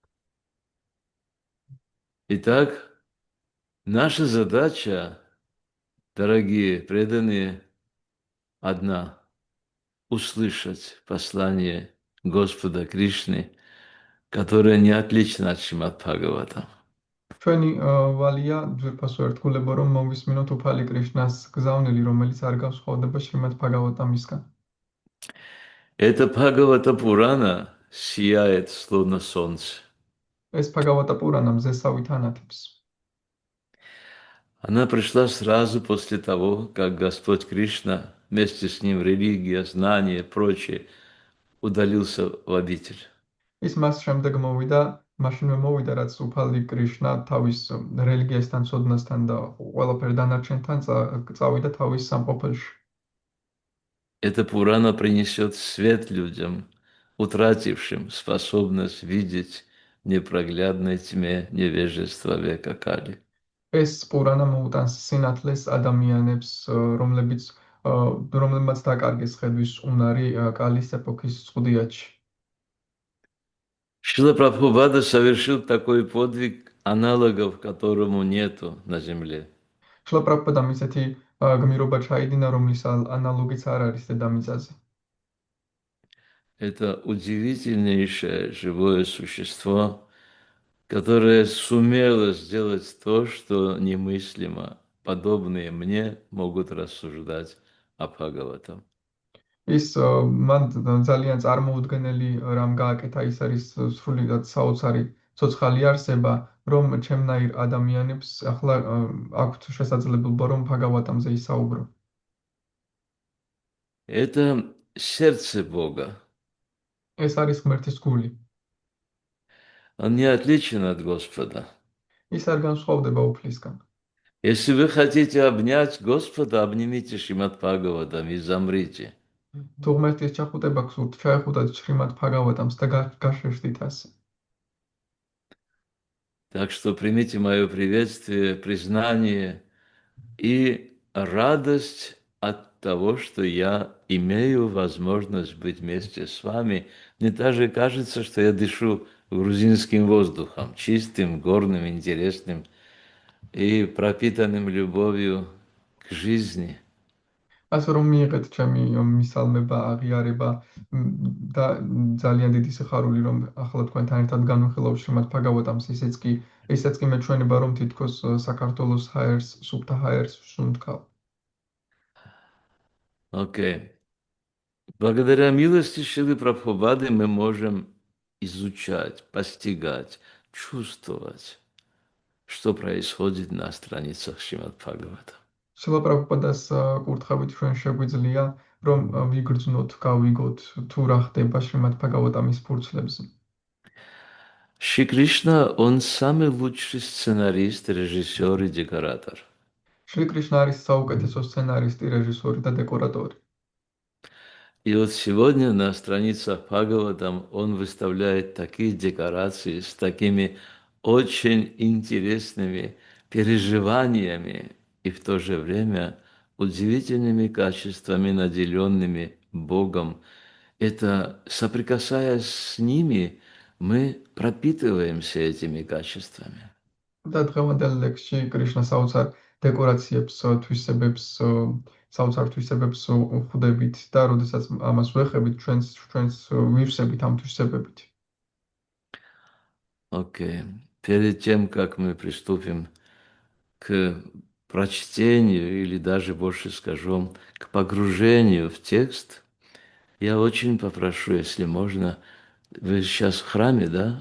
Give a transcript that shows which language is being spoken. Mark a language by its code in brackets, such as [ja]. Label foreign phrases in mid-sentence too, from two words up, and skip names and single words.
[ru] Итак, наша задача, дорогие преданные, одна — услышать послание Господа Кришны, которое не отлично от Шримад Бхагаватам. [ka] ჩვენი ვალია ძვირფასო ერთგულებო რომ მოვისმინოთ უფალი კრიშნას გზავნილი რომელიც არ განსხვავდება შრიმად ბჰაგავატამისგან. [ru] Это Бхагавата Пурана сияет словно солнце. [ka] ეს ბჰაგავატა პურანა მზესავით ანათებს. [ru] Она пришла сразу после того, как Господь Кришна, вместе с ним религия, знания, прочее, удалился в обитель. [ka] ის მას შემდეგ მოვიდა, მაშინვე მოვიდა რაც უფალი კრიშნა თავის რელიგიასთან, ცოდნასთან და ყველაფერ დანარჩენთან წავიდა თავის სამყოფელში. [ru] Эта Пурана принесет свет людям, утратившим способность видеть в непроглядной тьме невежества века Кали. [ka] ეს პურანა მოუტანს სინათლეს ადამიანებს, რომლებმაც დაკარგეს ხედვის უნარი კალის ეპოქის ზღუდიათში. [ru] Шрила Прабхупада совершил такой подвиг, аналогов которому нету на земле. [ka] შლაპრაპადამ ისეთი გმირობა ჩაიდინა, რომლის ანალოგიც არ არის დედამიწაზე. [ru] Это удивительнейшее живое существо, которое сумело сделать то, что немыслимо. Подобные мне могут рассуждать о Бхагаватам. [ka] ის მან ძალიან წარმოუდგენელი რამ გააკეთა, ის არის სრულიად საოცარი ცოცხალი არსება, რომ ჩემნაირ ადამიანებს ახლა აქვთ შესაძლებლობა რომ ბჰაგავატამზე ისაუბრო. [ru] Это сердце Бога. [ka] ეს არის ღმერთის გული. [ru] Он не отличен от Господа. [ka] ის არ განსხვავდება უფლისგან. [ru] Если вы хотите обнять Господа, обнимите Шримад Бхагаватам и замрите. [ka] თუ ღმერთის ჩახუტება გსურთ, ჩაეხუტათ შრიმად ბჰაგავატამს და გაშეშდით ასე. [ru] Так что примите мое приветствие, признание и радость от того, что я имею возможность быть вместе с вами. Мне даже кажется, что я дышу грузинским воздухом, чистым, горным, интересным и пропитанным любовью к жизни. [ka] ასე რომ მიიღეთ ჩემი მისალმება, აღიარება და ძალიან დიდი სიხარული რომ ახლა თქვენთან ერთად განვიხილავ შრიმად ბჰაგავატამს, ისეც კი მეჩვენება რომ თითქოს საქართველოს ჰაერს, სუფთა ჰაერს ვსუნთქავ. [ru] Окей. Благодаря милости Шрилы Прабхупады мы можем изучать, постигать, чувствовать, что происходит на страницах Шримад Бхагавата. [ka] შილა პრაბჰუპადას კურთხევით ჩვენ შეგვიძლია რომ ვიგრძნოთ, გავიგოთ თუ რა ხდება შრიმად ბჰაგავატამის ფურცლებზე. [ru] Шри Кришна, он самый лучший сценарист, режиссер и декоратор. [ka] შრი კრიშნა არის საუკეთესო სცენარისტი, რეჟისორი და დეკორატორი. [ru] И вот сегодня на страницах Бхагаватам он выставляет такие декорации с такими очень интересными переживаниями и в то же время удивительными качествами, наделенными Богом. Это, соприкасаясь с ними, мы пропитываемся этими качествами. [ka] და დღევანდელ ლექსში კრიშნა საოცარ დეკორაციებს, საოცარ თვისებებს ხვდებით და როდესაც ამას ვეხებით, ჩვენს ვივსებით ამ თვისებებით. [ru] Окей. Перед тем, как мы приступим к прочтению или даже больше скажем, к погружению в текст, я очень попрошу, если можно, вы сейчас в храме, да?